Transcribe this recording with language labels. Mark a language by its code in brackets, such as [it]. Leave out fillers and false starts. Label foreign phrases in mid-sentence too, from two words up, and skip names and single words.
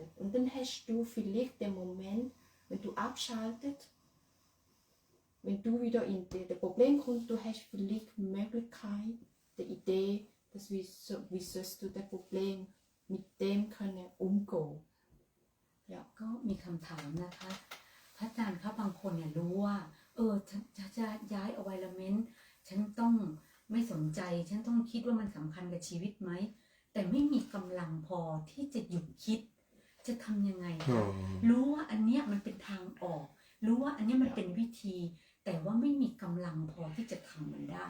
[de] Und dann hast du vielleicht den Moment, wenn du abschaltet, wenn du wieder in das Problem kommst, du hast vielleicht die Möglichkeit, die Idee, dass wie sollst du das Problem mit dem können umgehen. Ja. [th] ก็มีคำถามนะคะพระอาจารย์ครับบางคนเนี่ยรู้ว่าฉันจะย้ายอวัยเมนต์ฉันต้องไม่สนใจฉันต้องคิดว่ามันสำคัญกับชีวิตไหมแต่ไม่มีกำลังพอที่จะหยุดคิดจะทำยังไงคะรู้ว่าอันเนี้ยมันเป็นทางออกรู้ว่าอันเนี้ยมันเป็นวิธีแต่ว่าไม่มีกำลังพอที่จะทำมันได้